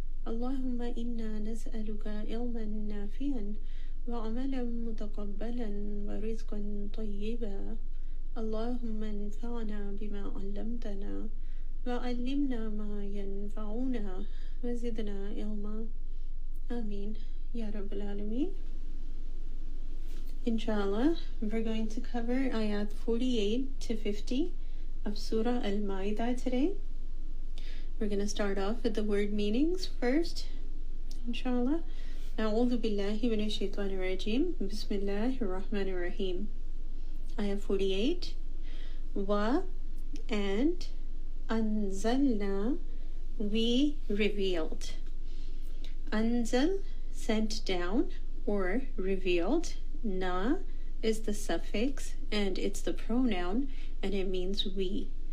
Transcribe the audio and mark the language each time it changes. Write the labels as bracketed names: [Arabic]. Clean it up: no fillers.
[Arabic] اللهم إنا نسألك علما نافعا وعملا متقبلا ورزقا طيبا اللهم انفعنا بما علمتنا وعلمنا ما ينفعنا وزدنا علما آمين يا رب العالمين. [English] Inshallah, we're going to cover ayat 48 to 50 of Surah Al-Maida today. We're going to start off with the word meanings first, inshallah. [Arabic] أعوذ بالله من الشيطان الرجيم بسم الله الرحمن الرحيم. [English] Ayah 48. Wa, and anzalna, we revealed. Anzal, sent down or revealed. Na is the suffix and it's the pronoun and it means we.